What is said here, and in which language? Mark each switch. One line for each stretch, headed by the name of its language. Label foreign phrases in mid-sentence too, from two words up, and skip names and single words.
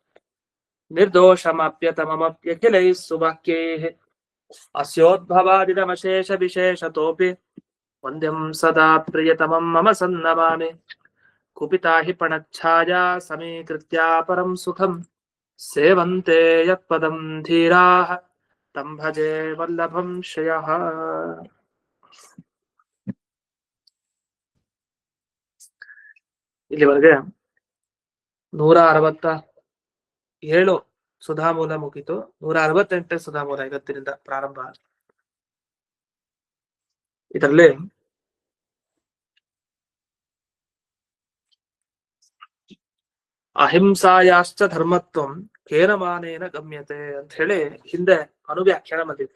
Sanskrit: निर्दोषमाप्यतममप्यखिलैः सुवाक्यैः अस्योद्भवादिदमशेषविशेषतोऽपि वन्द्यं सदा प्रियतमं मम सन्नमामि कुपिता हि पणच्छाया समीकृत्या परं सुखं सेवन्ते यत्पदं धीराः तं भजे वल्लभं श्रियः।
Kannada: ಇಲ್ಲಿವರೆಗೆ 167 ಸುಧಾಮೂಲ ಮುಗಿತು. 168 ಸುಧಾಮೂಲ ಇವತ್ತಿನಿಂದ ಪ್ರಾರಂಭ. ಇದರಲ್ಲಿ
Sanskrit: ಅಹಿಂಸಾಯಾಶ್ಚ ಧರ್ಮತ್ವಂ ಕೇನಮಾನೇನ ಗಮ್ಯತೆ
Kannada: ಅಂತ ಹೇಳಿ ಹಿಂದೆ ಅನುವ್ಯಾಖ್ಯಾನ ಬಂದಿತ್ತು.